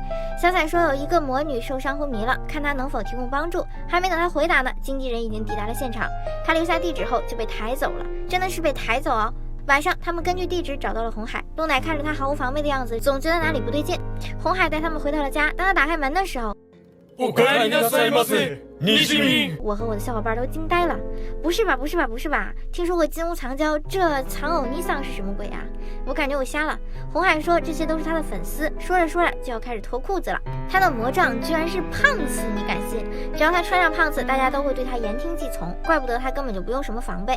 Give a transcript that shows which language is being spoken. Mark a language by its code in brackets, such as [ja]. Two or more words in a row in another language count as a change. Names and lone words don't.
[zh] 小彩说有一个魔女受伤昏迷了，看他能否提供帮助。还没等他回答呢，经纪人已经抵达了现场。他留下地址后就被抬走了，真的是被抬走哦。晚上，他们根据地址找到了红海。露奶看着他毫无防备的样子，总觉得哪里不对劲。红海带他们回到了家。当他打开门的时候， [ja] おかえりなさいませ。 [zh] 我和我的小伙伴都惊呆了，不是吧？听说过金屋藏娇，这藏偶尼桑是什么鬼啊？我感觉我瞎了。红海说这些都是他的粉丝，说着就要开始脱裤子了。他的魔杖居然是胖子，你敢信？只要他穿上胖子，大家都会对他言听计从，怪不得他根本就不用什么防备。